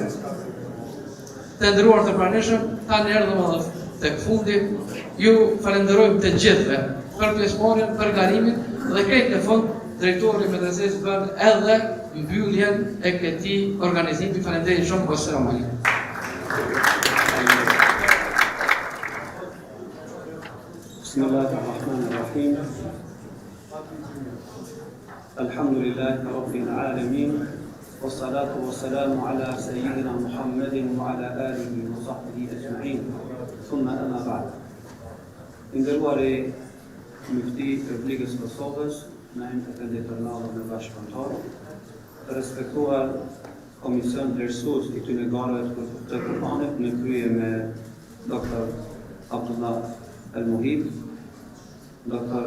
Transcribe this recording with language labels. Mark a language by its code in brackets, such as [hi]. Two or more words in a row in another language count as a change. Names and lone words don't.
[sq] Të nderuar të pranishëm, tani erdhëm edhe tek fundi. Ju falenderojmë të gjithëve për pjesëmarrjen, për garimin dhe krejt në fund drejtori i medresës bën edhe mbylljen e këtij organizimi. Faleminderit shumë. [ar] السلام عليكم. بسم الله الرحمن الرحيم. الحمد لله رب العالمين. والصلاة والسلام على سيدنا محمد وعلى آله وصحبه أجمعين. ثم أما بعد. [sq] Nderuari Mufti i Republikës së Kosovës, në emër të ndërtuar në bashkëpunëtor, të respektuar Komision Vlerësues i këtyre garave të Kur'anit në krye me Dr. Abdullah Al-Muhib, Dr.